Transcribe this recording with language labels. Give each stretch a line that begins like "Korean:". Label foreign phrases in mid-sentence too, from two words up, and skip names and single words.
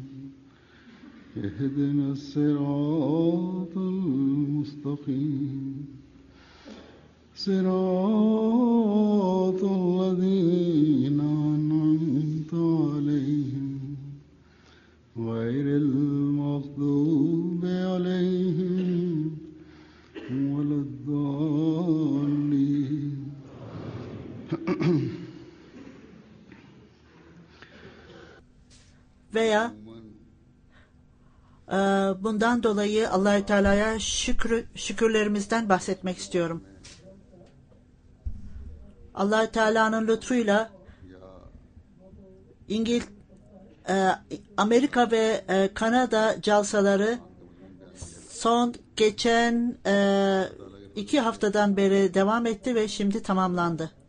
Arabic: اهدنا الصراط المستقيم صراط الذين أنعمت عليهم غير المغضوب عليهم ولا الضالين.
Turkish: Veya bundan dolayı
Arabic: الله تعالى
Turkish: şükürlerimizden bahsetmek istiyorum.
Arabic: الله تعالى
Turkish: lütfuyla Amerika ve Kanada calsaları geçen 2 haftadan beri devam etti ve şimdi tamamlandı.